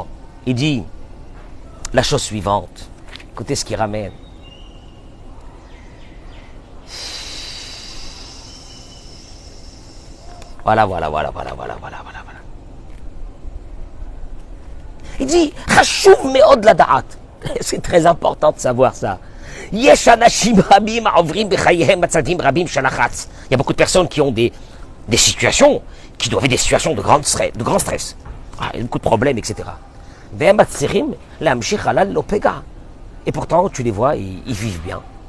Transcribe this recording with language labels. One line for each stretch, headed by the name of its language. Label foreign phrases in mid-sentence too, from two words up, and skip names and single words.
French: Il dit la chose suivante. Écoutez ce qu'il ramène. Voilà. Il dit,
Hebrew: חשוב מאוד לדעת.
French: C'est très important de savoir ça. Il y a beaucoup de personnes qui ont des situations, qui doivent être des situations de grand stress. Ah, il y a beaucoup de problèmes, etc. Et pourtant, tu les vois, ils vivent bien.